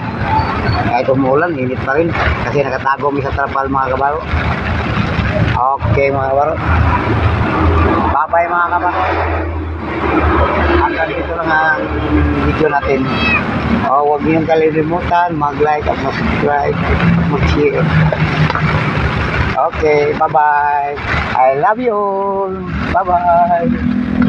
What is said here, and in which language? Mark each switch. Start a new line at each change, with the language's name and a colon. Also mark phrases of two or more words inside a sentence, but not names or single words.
Filipino: Kahit umulan, init pa rin kasi nakatago mi sa trapal mga kabaro. Okay mga kabaro, bye bye mga kabaro. Hanggang dito lang ang video natin. Huwag niyong kalilimutan mag-like at mag-subscribe, mag-share.
English: Okay, bye bye. I love you all. Bye bye.